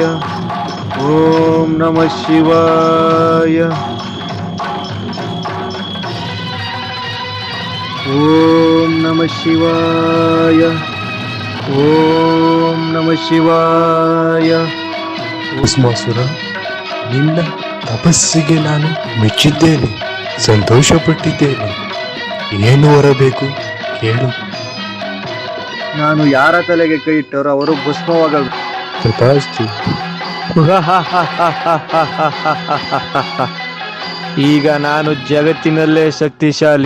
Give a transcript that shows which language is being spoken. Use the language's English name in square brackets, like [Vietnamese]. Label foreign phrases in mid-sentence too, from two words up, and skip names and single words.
[Sanskrit] ಓಂ ನಮಃ ಶಿವಾಯ. ಓಂ ನಮಃ ಶಿವಾಯ. ಓಂ ನಮಃ ಶಿವಾಯ. [Kannada] ಭಸ್ಮಾಸುರ, ನಿನ್ನ ತಪಸ್ಸಿಗೆ ನಾನು ಮೆಚ್ಚಿದ್ದೇನೆ, ಸಂತೋಷಪಟ್ಟಿದ್ದೇನೆ. ಏನು ಹೊರಬೇಕು ಹೇಳು. ನಾನು ಯಾರ ತಲೆಗೆ ಕೈ ಇಟ್ಟರೋ ಅವರು ಭಸ್ಮವಾಗಬೇಕು. ತಥಾಸ್ತು. ಈಗ ನಾನು ಜಗತ್ತಿನಲ್ಲೇ ಶಕ್ತಿಶಾಲಿ.